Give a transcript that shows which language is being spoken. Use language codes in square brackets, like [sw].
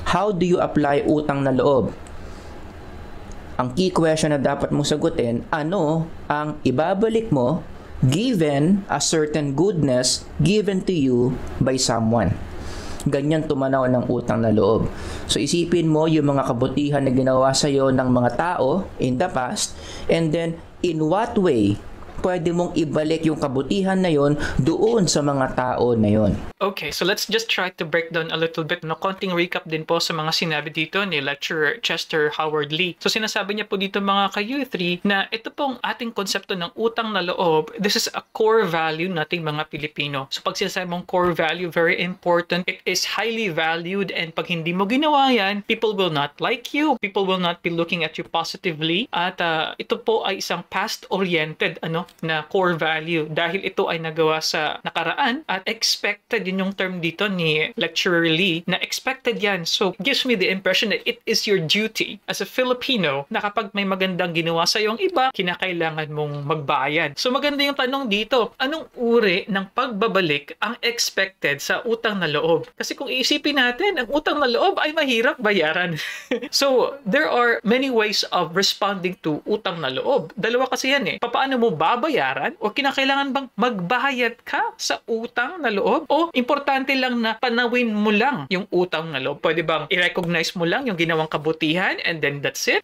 [en] How do you apply utang na loob? [tl] Ang key question na dapat mong sagutin, ano ang ibabalik mo [en] given a certain goodness given to you by someone? [tl] Ganyan tumanaw ng utang na loob. So isipin mo yung mga kabutihan na ginawa sa iyo ng mga tao [en] in the past, and then in what way [tl] pwede mong ibalik yung kabutihan na yon doon sa mga tao na yon. [en] Okay, so let's just try to break down a little bit. [tl] No, konting recap din po sa mga sinabi dito ni Lecturer Chester Howard Lee. So sinasabi niya po dito mga ka-U3 na ito pong ating konsepto ng utang na loob, [en] this is a core value [tl] nating mga Pilipino. So pag sinasabi mong core value, [en] very important. It is highly valued, and [tl] pag hindi mo ginawa yan, [en] people will not like you. People will not be looking at you positively. [tl] At ito po ay isang past-oriented na core value dahil ito ay nagawa sa nakaraan at expected. Yun yung term dito ni Lecturer Lee na expected yan. [en] So gives me the impression that it is your duty as a Filipino [tl] na kapag may magandang ginawa sa yung iba, kinakailangan mong magbayad. So maganda yung tanong dito, anong uri ng pagbabalik ang expected sa utang na loob? Kasi kung iisipin natin, ang utang na loob ay mahirap bayaran. [en] So there are many ways of responding to utang na loob. [tl] Dalawa kasi yan eh. Paano mo babayaran, o kinakailangan bang magbayad ka sa utang na loob, o importante lang na panawin mo lang yung utang na loob? Pwede bang i-recognize mo lang yung ginawang kabutihan [en] and then that's it?